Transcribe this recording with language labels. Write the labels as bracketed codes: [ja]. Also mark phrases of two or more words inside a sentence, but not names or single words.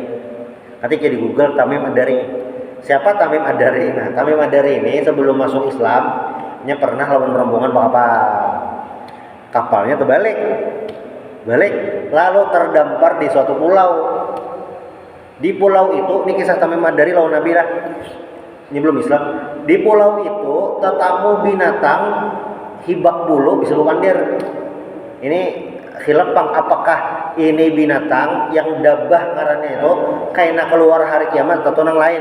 [id] Nanti di Google Tamim Ad-Dari. Siapa Tamim Ad-Dari? Nah, Tamim Ad-Dari ini sebelum masuk Islam pernah lawan rombongan kapalnya terbalik. Lalu terdampar di suatu pulau. Di pulau itu, ini kisah Tamim Ad-Dari lawan Nabi lah. Ini belum Islam. [bjn] Di pulau itu tetamu binatang hibak bulu bisa lumandir. [id] Ini khilafang, apakah ini binatang yang dabah [bjn] ngarannya itu kaina [id] keluar hari kiamat atau nang lain?